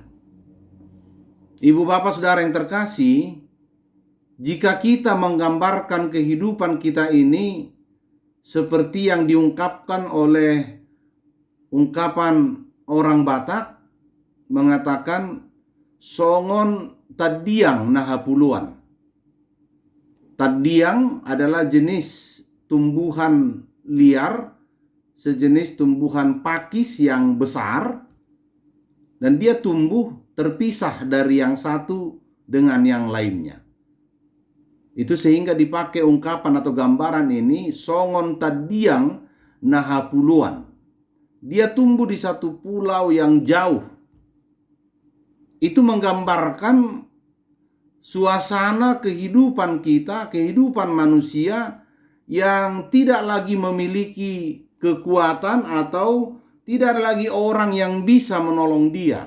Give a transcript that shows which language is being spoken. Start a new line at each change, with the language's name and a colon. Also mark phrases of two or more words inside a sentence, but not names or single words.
Indonesian: Ibu bapak saudara yang terkasih, jika kita menggambarkan kehidupan kita ini seperti yang diungkapkan oleh ungkapan orang Batak, mengatakan
Batak Toba: songon tadiang nahapuluan.
Indonesian: Tadiang adalah jenis tumbuhan liar, sejenis tumbuhan pakis yang besar, dan dia tumbuh terpisah dari yang satu dengan yang lainnya. Itu sehingga dipakai ungkapan atau gambaran ini,
Batak Toba: songon tadiang nahapuluan.
Indonesian: Dia tumbuh di satu pulau yang jauh. Itu menggambarkan suasana kehidupan kita, kehidupan manusia yang tidak lagi memiliki kekuatan atau tidak ada lagi orang yang bisa menolong dia.